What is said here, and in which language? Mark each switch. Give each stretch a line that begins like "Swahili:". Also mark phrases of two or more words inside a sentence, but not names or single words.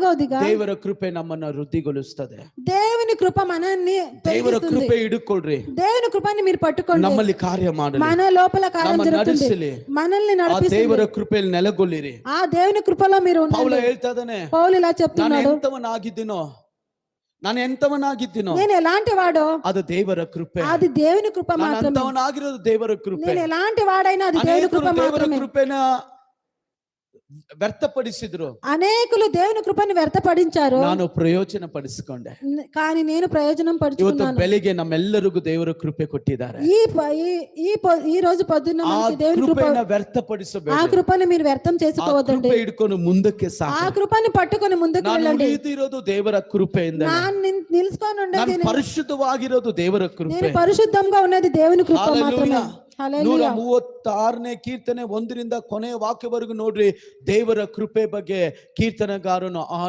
Kannada: ನಾಲ್ಗವదిగా ದೇವರ ಕೃಪೆ ನಮ್ಮನ್ನ ವೃದ್ಧಿಗೊಳಿಸುತ್ತದೆ.
Telugu: దేవుని కృప మనల్ని
Kannada: ದೇವರ
Telugu: పెంచుతుంది.
Kannada: ಕೃಪೆ ಹಿಡ್ಕೊಳ್ರಿ,
Telugu: దేవుని కృపని మీరు పట్టుకోండి.
Kannada: ನಮ್ಮಲ್ಲಿ ಕಾರ್ಯ ಮಾಡಲಿ,
Telugu: మన లోపల కార్యం
Kannada: ನಮ್ಮ
Telugu: జరుగుతుంది,
Kannada: ನಡೆಸಲಿ.
Telugu: మనల్ని
Kannada: ಆ
Telugu: నడిపిస్తుంది.
Kannada: ದೇವರ ಕೃಪೆಯಲ್ಲಿ ನೆಲೆಗೊಳ್ಳಿರಿ.
Telugu: ఆ దేవుని కృపలో మీరు
Kannada: ಪೌಲ
Telugu: ఉండండి.
Kannada: ಹೇಳ್ತಾ ಇದ್ದಾನೆ,
Telugu: పౌలు ఇలా
Kannada: ನಾನು
Telugu: చెప్తున్నాడు,
Kannada: ಎಂತವನಾಗಿದ್ದೀನೋ
Telugu: నేను ఎలాంటి వాడో
Kannada: ಅದು ದೇವರ ಕೃಪೆ.
Telugu: అది దేవుని కృప
Kannada: ನಾನು
Telugu: మాత్రమే.
Kannada: ಅಂತವನಾಗಿರೋದು ದೇವರ ಕೃಪೆ.
Telugu: నేను ఎలాంటి వాడైనా అది దేవుని
Kannada: ಅನೇಕರು
Telugu: కృప
Kannada: ದೇವರ
Telugu: మాత్రమే.
Kannada: ಕೃಪೆನ ವ್ಯರ್ಥಪಡಿಸಿದ್ರು,
Telugu: అనేకులు దేవుని కృపని వ్యర్థపడించారు,
Kannada: ನಾನು ಪ್ರಯೋಜನ ಪಡಿಸಿಕೊಂಡೆ.
Telugu: కానీ నేను ప్రయోజనం
Kannada: ಇವತ್ತು
Telugu: పడుచుకున్నాను.
Kannada: ಬೆಳಿಗ್ಗೆ ನಮ್ಮೆಲ್ಲರಿಗೂ ದೇವರ ಕೃಪೆ ಕೊಟ್ಟಿದ್ದಾರೆ.
Telugu: ఈ రోజు పొద్దున్న
Kannada: ಆ
Telugu: మనకి దేవుని కృప,
Kannada: ಕೃಪೆನ
Telugu: ఆ
Kannada: ವ್ಯರ್ಥಪಡಿಸಬೇಡಿ.
Telugu: కృపని మీరు వ్యర్థం
Kannada: ಆ
Telugu: చేసుకోవద్దండి.
Kannada: ಕೃಪೆ ಹಿಡ್ಕೊಂಡು ಮುಂದಕ್ಕೆ
Telugu: ఆ
Kannada: ಸಾಕು.
Telugu: కృపని పట్టుకొని ముందుకు
Kannada: ನಾನು
Telugu: వెళ్ళండి.
Kannada: ಉಳಿದಿರೋದು ದೇವರ ಕೃಪೆಯಿಂದ,
Telugu: ನಾನು నిలుచుకొని ఉండేది,
Kannada: ನಾನು ಪರಿಶುದ್ಧವಾಗಿರೋದು ದೇವರ
Telugu: నేను
Kannada: ಕೃಪೆ.
Telugu: ಪರಿశುద్ధంగా ఉన్నది దేవుని కృప మాత్రమే.
Kannada: ಹಲ್ಲೆಲೂಯಾ. 136ನೇ ಕೀರ್ತನೆ 1ರಿಂದ ಕೊನೆಯ ವಾಕ್ಯವರೆಗೂ ನೋಡ್ರಿ, ದೇವರ ಕೃಪೆ ಬಗ್ಗೆ ಕೀರ್ತನಗಾರನು ಆಡಿ